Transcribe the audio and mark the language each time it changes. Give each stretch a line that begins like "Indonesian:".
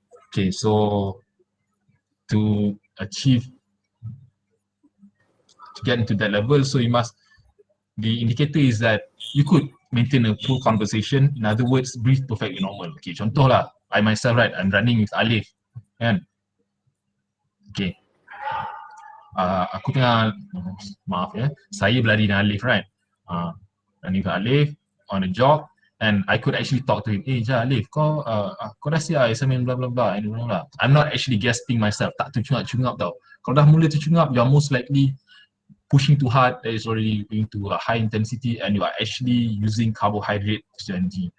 English: Okay, so to get into that level, so the indicator is that you could maintain a full conversation. In other words, breathe perfectly normal. Okay,
Malay: contoh lah,
English: I myself, right, I'm running with Alif,
Malay: kan?
English: Okay.
Malay: Aku tengah, maaf ya, saya berlari dengan Alif, right?
English: Running with Alif on a jog, and I could actually talk to him.
Malay: Alif, kau dah siap assignment blah blah blah,
English: and blah. I'm not actually guessing myself,
Malay: tak tercungap tau. Kalau dah mula tercungap,
English: you're most likely pushing too hard, that is already going to a high intensity, and you are actually using carbohydrate energy.